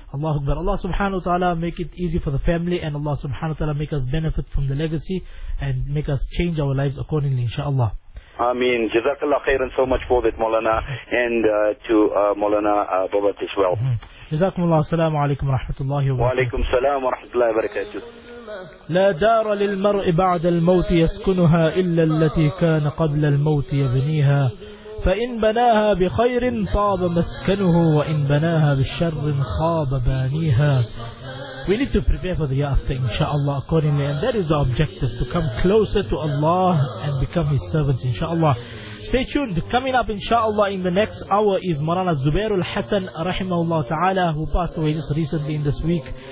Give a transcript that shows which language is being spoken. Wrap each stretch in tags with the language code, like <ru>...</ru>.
<en>Allahu Akbar. Allah subhanahu wa ta'ala make it easy for the family, and Allah subhanahu wa ta'ala make us benefit from the legacy and make us change our lives accordingly, inshaAllah. Ameen. Jazakallah khairan so much for that, Maulana, and to Maulana Babat as well. Jazakumullah. Assalamu alaikum wa rahmatullahi wa barakatuh. Wa alaikum salam wa rahmatullahi wa barakatuh.</en> <ar>لا دار للمرء بعد الموت يسكنها إلا التي كان قبل الموت يبنيها فإن بناها بخير طاب مسكنه وإن بناها بالشر خاب بانيها.</ar> <en>We need to prepare for the after, inshallah, accordingly. And that is the objective, to come closer to Allah and become His servants, inshallah. Stay tuned. Coming up, inshallah, in the next hour is Marana Zubair al-Hassan, rahimahullah ta'ala, who passed away just recently in this week.</en>